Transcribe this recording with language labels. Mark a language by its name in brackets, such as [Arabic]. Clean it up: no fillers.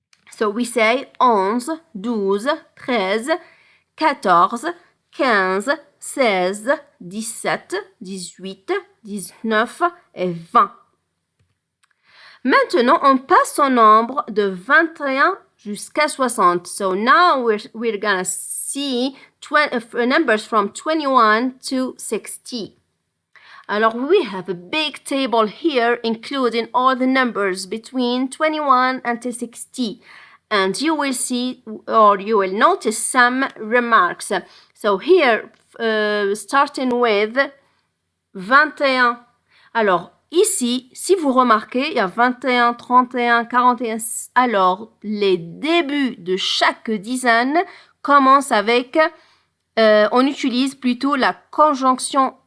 [English] So we say 11, 12, 13, 14, 15, 16, 17, 18, 19 et 20. [French] Maintenant, on passe au nombre de 21 jusqu'à 60. [English] So now we're gonna see numbers from 21 to 60. Alors, we have a big table here including all the numbers between 21 until 60. And you will see or you will notice some remarks. So here, starting with 21. [French] Alors, ici, si vous remarquez, il y a 21, 31, 41. Alors, les débuts de chaque dizaine commencent avec on utilise plutôt la conjonction